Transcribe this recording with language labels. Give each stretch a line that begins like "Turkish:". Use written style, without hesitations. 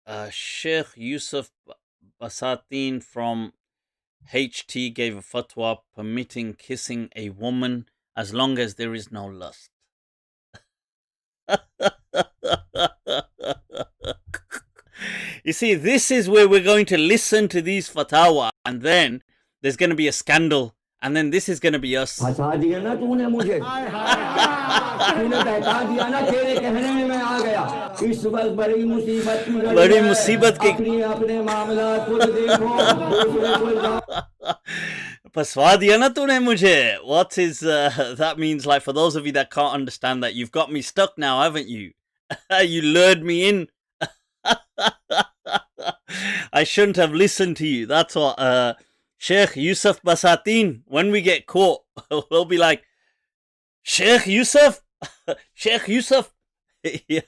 English: Sheikh Yusuf Basatin from HT gave a fatwa permitting kissing a woman as long as there is no lust. You see, this is where we're going to listen to these fatwa, and then there's going to be a scandal, and then this is going to be us.
Hindi: फंसा दिया ना तूने मुझे तूने बहका दिया ना तेरे कहने में मैं आ गया इस वक्त बड़ी मुसीबत की घड़ी बड़ी है मुसीबत की अपनी अपने मामला खुद देखो दूसरे को इल्जाम फंसवा दिया ना तूने मुझे.
English: What is that means? Like, for those of you that can't understand that, you've got me stuck now, haven't you? You lured me in. I shouldn't have listened to you. That's what Sheikh Yusuf Basatin, when we get caught, we'll be like, Sheikh Yusuf, Sheikh Yusuf. Yeah.